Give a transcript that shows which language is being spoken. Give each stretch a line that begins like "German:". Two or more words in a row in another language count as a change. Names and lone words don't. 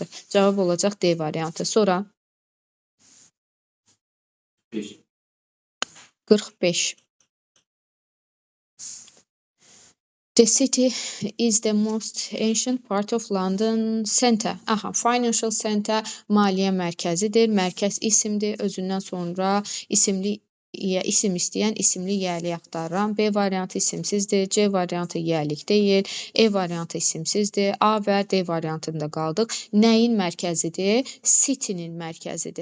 Azerbaijani: Cavab olacaq D variantı. Sonra 45.
English: The city is the most ancient part of London center.
Azerbaijani: Aha,
English: financial center
Azerbaijani: maliyyə mərkəzidir. Mərkəz isimdir. Özündən sonra isim istəyən isimli yiyəlik axtarıram. B variantı isimsizdir. C variantı yiyəlik deyil. E variantı isimsizdir. A və D variantında qaldıq. Nəyin mərkəzidir? City'nin mərkəzidir.